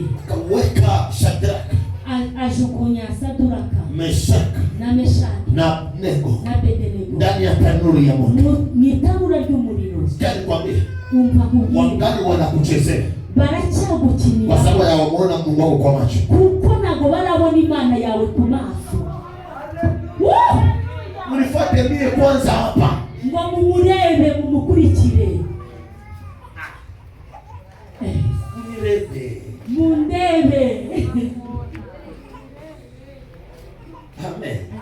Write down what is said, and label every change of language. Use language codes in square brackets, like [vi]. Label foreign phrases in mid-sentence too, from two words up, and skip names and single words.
[sw] Akaweka Shadraka, [rw] ajugunya Saduraka, Meshaki na Meshaki na Abednego [sw] ndani ya tanuri ya moto. [rw] Ni tanura ry'umuriro. [sw] Sikali kwambie, wangali wanakuchezea [rw] baracyagukinira [sw] kwa sababu yawamuona Mungu wako kwa macho, [rw] kuko nago barabona Imana yawe ku maso. [sw] Unifuate mie kwanza hapa, [rw] ngo mumurebe mumukurikire. Mundebe. Amen.